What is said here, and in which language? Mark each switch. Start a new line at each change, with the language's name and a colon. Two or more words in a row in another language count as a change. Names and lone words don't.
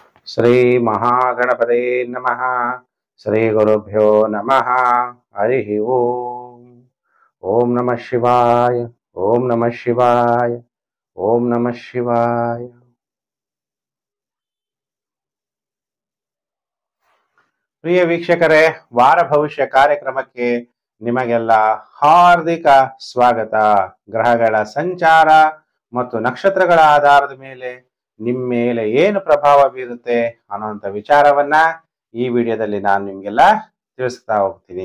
Sanskrit: ಶ್ರೀ ಮಹಾಗಣಪತೆ ನಮಃ. ಶ್ರೀ ಗುರುಭ್ಯೋ ನಮಃ. ಹರಿ ಓಂ. ಓಂ ನಮಃ ಶಿವಾಯ. ಓಂ ನಮಃ ಶಿವಾಯ. ಓಂ ನಮಃ ಶಿವಾಯ.
Kannada: ಪ್ರಿಯ ವೀಕ್ಷಕರೇ, ವಾರ ಭವಿಷ್ಯ ಕಾರ್ಯಕ್ರಮಕ್ಕೆ ನಿಮಗೆಲ್ಲ ಹಾರ್ದಿಕ ಸ್ವಾಗತ. ಗ್ರಹಗಳ ಸಂಚಾರ ಮತ್ತು ನಕ್ಷತ್ರಗಳ ಆಧಾರದ ಮೇಲೆ ನಿಮ್ಮ ಮೇಲೆ ಏನು ಪ್ರಭಾವ ಬೀರುತ್ತೆ ಅನ್ನೋಂಥ ವಿಚಾರವನ್ನ ಈ ವಿಡಿಯೋದಲ್ಲಿ ನಾನು ನಿಮ್ಗೆಲ್ಲ ತಿಳಿಸ್ತಾ ಹೋಗ್ತೀನಿ.